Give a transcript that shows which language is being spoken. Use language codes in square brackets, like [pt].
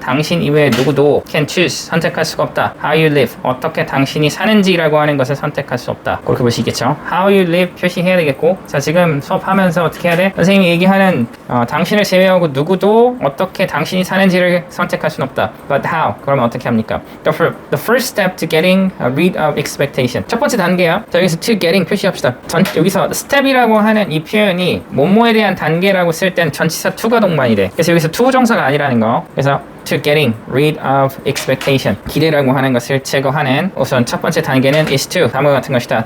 [ko] 당신 이외에 누구도 [en] can choose. [ko] 선택할 수가 없다. [en] How you live. [ko] 어떻게 당신이 사는지라고 하는 것을 선택할 수 없다. 그렇게 볼 수 있겠죠. How you live 표시해야 되겠고 자 지금 수업하면서 어떻게 해야 돼? 선생님이 얘기하는 당신을 제외하고 누구도 어떻게 당신이 사는지를 선택할 수는 없다. [en] But how? [ko] 그러면 어떻게 합니까? [en] The first step to getting rid of expectation. [ko] 첫 번째 단계야. 자 여기서 to getting 표시합시다. 여기서 step이라고 하는 이 표현이 뭐뭐에 대한 단계라고 쓸 땐 전치사 to가 동반이 돼. 그래서 여기서 to 정사가 아니라는 거. 그래서 [en] to getting rid of expectation [ko] 기대라고 하는 것을 제거하는 우선 첫 번째 단계는 is to 다음과 같은 것이다.